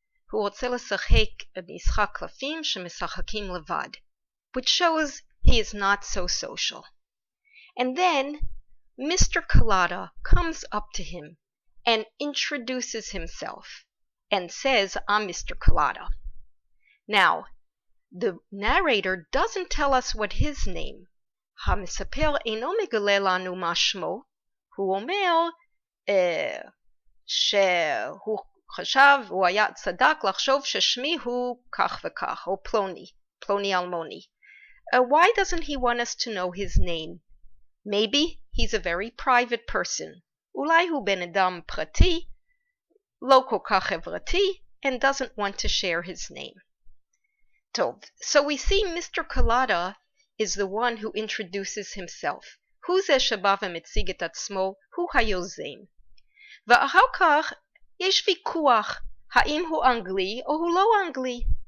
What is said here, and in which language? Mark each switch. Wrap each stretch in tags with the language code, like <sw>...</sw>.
<he>הוא רוצה לשחק במשחק קלפים שמשחקים לבד,</he> <en>which shows he is not so social. And then Mr. Collada comes up to him and introduces himself and says, I'm Mr. Collada. Now, the narrator doesn't tell us what his name.</en> <he>המספר אינו מגלה לנו מה שמו. הוא אומר שהוא חשב, הוא היה צדק לחשוב ששמי הוא כך וכך, או פלוני אלמוני.</he> <en>Why doesn't he want us to know his name? Maybe he's a very private person.</en> <he>אולי הוא בן אדם פרטי, לא כל כך חברתי,</he> <en>and doesn't want to share his name. So we see Mr. Collada is the one who introduces himself.</en> <he>הוא זה שבא ומציג את עצמו, הוא היוזם. ואחר כך יש ויכוח, האם הוא אנגלי או הוא לא אנגלי.</he>